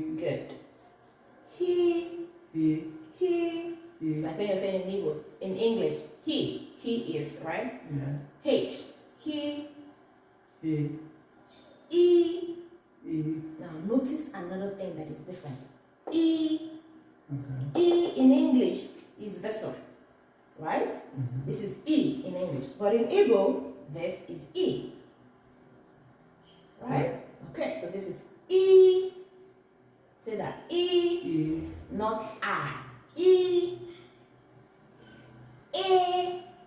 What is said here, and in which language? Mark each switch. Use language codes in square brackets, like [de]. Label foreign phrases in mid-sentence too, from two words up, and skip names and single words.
[en] Good. He. He. He. He. Like when you're saying in Igbo, in English, he. He is, right? Yeah. H. He. He. E. E. Now notice another thing that is different. E. Okay. E in English is this one, right? Mm-hmm. This is E in English. But in Igbo, this is E. Right? Okay, so this is E. Say that. E. E. Not I. E. A.